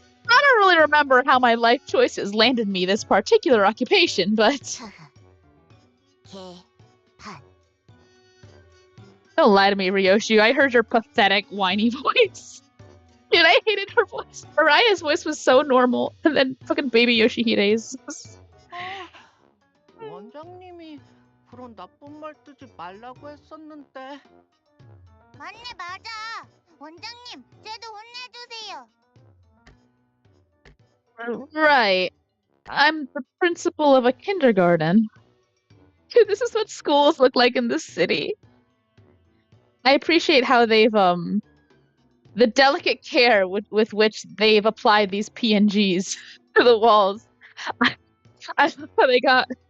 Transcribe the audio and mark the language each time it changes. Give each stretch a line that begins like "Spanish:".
English: I don't really remember how my life choices landed me this particular occupation, but. Don't lie to me, Ryoshi. I heard your pathetic, whiny voice. Dude, I hated her voice. Mariah's voice was so normal, and then fucking baby Yoshihide's.
Korean: 원장님이 그런 나쁜 말 뜨지 말라고 했었는데. 맞네, 맞아. 원장님, 쟤도 혼내주세요.
English: Right. I'm the principal of a kindergarten. Dude, this is what schools look like in this city. I appreciate how they've the delicate care with which they've applied these PNGs to the walls. I love how they got.